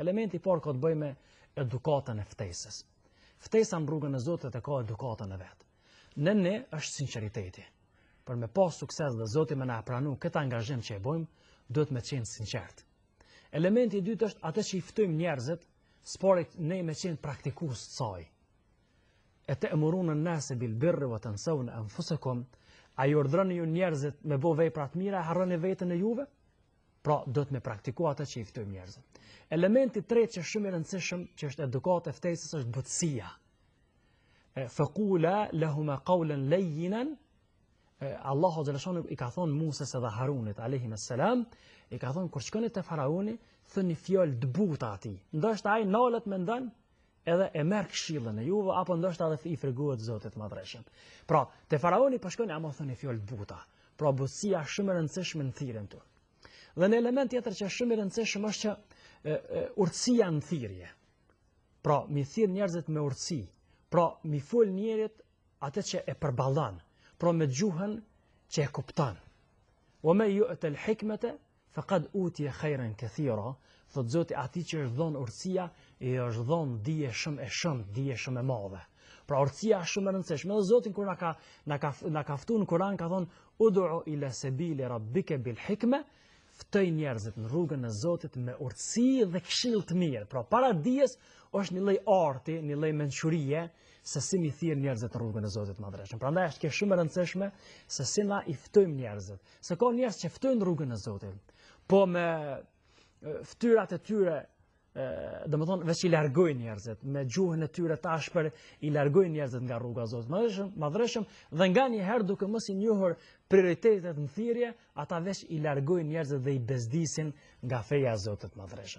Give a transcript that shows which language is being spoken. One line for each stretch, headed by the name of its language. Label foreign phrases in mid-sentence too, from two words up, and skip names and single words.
Albanian: Elementi i parë ka të bëjë me edukatën e ftesës. Ftesa në rrugën e Zotit e ka edukatën e vet. Në ne është sinqeriteti. Për me pas sukses dhe Zoti më na pranu këtë angazhim që e bëjmë, duhet me qenë sinqert. Elementi i dytë është atë që i ftojmë njerëzit, sporit ne me qenë praktikues të saj.
Arabic: أتأمرون الناس بالبر وتنسون أنفسكم,
Albanian: a ju urdhroni ju njerëzit me bo vepra të mira, harroni veten e juve? Pra, do të me praktikua atë që i ftojmë njerëzit. Elementi tretë që është shumë i rëndësishëm, që është edukata e ftesës, është butësia.
Arabic: فقولا لهما قولا لينا,
Albanian: Allahu xhaleshanu i ka thonë Musës edhe Harunit
Arabic: عليهم السلام,
Albanian: i ka thonë kur shkoni te faraoni, thoni fjalë të buta atij. Ndoshta ai nalet mendon edhe e merr këshillën e juve, apo ndoshta edhe i freguohet Zotit Madhreshëm. Pra, te faraoni po shkoni ama thoni fjalë të buta. Pra, butësia është shumë e rëndësishme në thirrjen tonë. Dhe në element tjetër që është shumë i rëndësishëm është që urtësia në thirrje. Pra, mi thirr njerëzit me urtësi. Pra, mi fol njerit atë që e përballon. Pra, me gjuhën që e kupton.
Arabic: ومن يؤت الحكمة فقد أوتي خيرا كثيرا.
Albanian: Thot Zoti, atij që është dhënë urtësia, i është dhënë dije shumë e madhe. Pra, urtësia është shumë e rëndësishme. Dhe Zoti kur na ka ftuar në Kur'an ka thonë
Arabic: ادع إلى سبيل ربك بالحكمة,
Albanian: ftoj njerëzit në rrugën e Zotit me urtësi dhe këshill të mirë. Pra, para dijes është një lloj arti, një lloj mençurie se si mi thirr njerëzit në rrugën e Zotit Madhreshëm. Prandaj është shumë e rëndësishme se si na i ftojmë njerëzit. Se ka njerëz që ftojnë rrugën e Zotit, po me ftyrat e tyre, domethënë veç i largojnë njerëzit, me gjuhën e tyre të ashpër i largojnë njerëzit nga rruga e Zotit Madhreshëm, dhe nganjëherë duke mos i njohur prioritetet në thirrje, ata veç i largojnë njerëzit dhe i bezdisin nga feja e Zotit Madhreshëm.